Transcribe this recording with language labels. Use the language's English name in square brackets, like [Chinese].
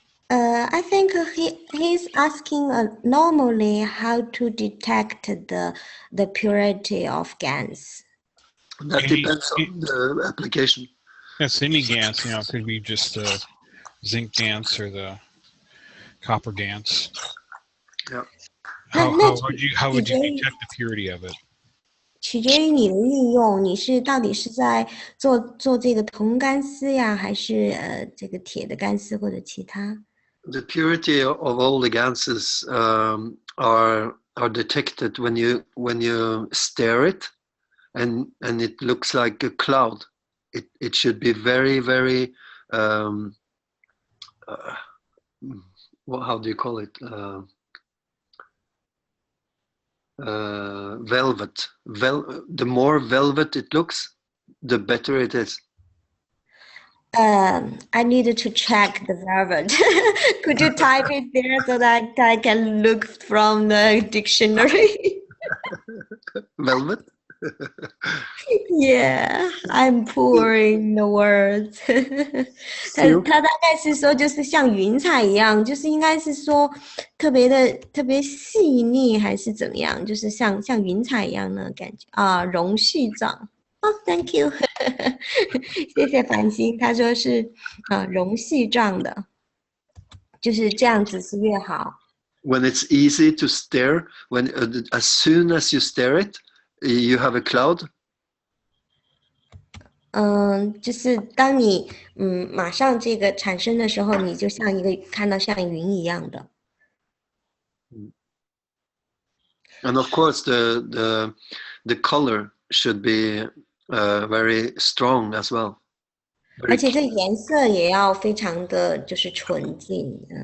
[English] I think he's asking normally how to detect the purity of GANs. That depends on the application. Yes, any GANs, it could be just the zinc GANs or the copper GANs. Yeah. How would you detect the purity of it? [Chinese] 取决于你的应用，你是到底是在做这个铜干丝呀，还是这个铁的干丝或者其他？ [English] The purity of all the gases are detected when you stare it, and it looks like a cloud. It should be very, very how do you call it? Velvet. The more velvet it looks, the better it is. I needed to check the velvet. Could you type it there so that I can look from the dictionary? Velvet? Yeah, I'm poor in the words. [Chinese] 它大概是说，就是像云彩一样，就是应该是说特别细腻，还是怎么样？就是像云彩一样的感觉啊，容絮状。 [English] Oh, thank you. [Chinese] 谢谢繁星，他说是容絮状的，就是这样子是越好。 [English] When it's easy to stare, as soon as you stare it, you have a cloud. [Chinese] 就是当你马上这个产生的时候，你就像看到像云一样的。 [English] And of course, the color should be very strong as well. [Chinese] 而且这颜色也要非常的就是纯净。